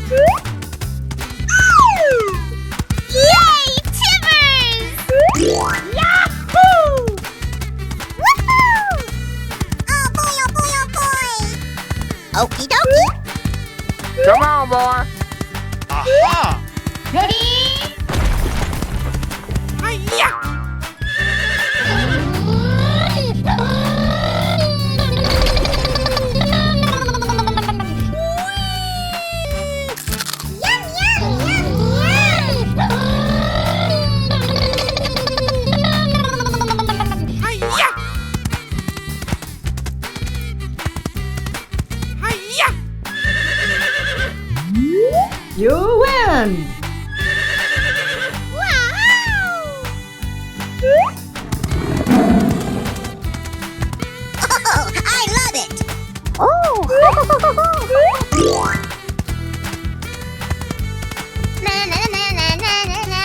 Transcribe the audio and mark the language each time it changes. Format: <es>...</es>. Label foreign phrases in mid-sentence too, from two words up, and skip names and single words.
<en>Yay, Timbers! Yahoo! Woohoo! Oh boy, oh boy, oh boy! Okie dokie! Come on, boy. Aha! Hi-ya! Yum, yum, yum, yum! Hi-ya! Hi-ya! You win! Oh, I love it! Na na na na na na na.</en>